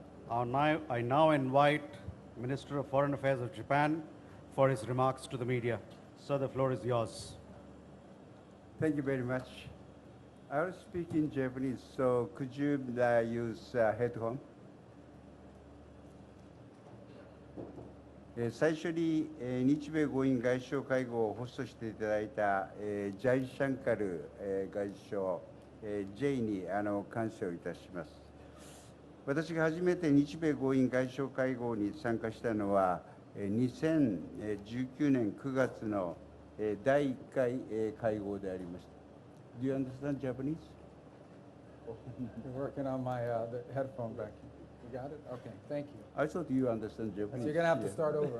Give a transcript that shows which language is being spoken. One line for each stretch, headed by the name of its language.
English: I now invite Minister of Foreign Affairs of Japan for his remarks to the media. Sir, the floor is yours. Thank you very much. I will speak in Japanese, so could you use headphone?
Japanese: 最初に、日米豪印外相会合をホストしていただいた、ジャイシャンカル、外相、J に感謝をいたします。私が初めて日米豪印外相会合に参加したのは、2019年9月の、第1回、会合でありました。
English: Do you understand Japanese? You're working on my the headphone back here. You got it? Okay, thank you. I thought you understand Japanese. So you're going to have to start over.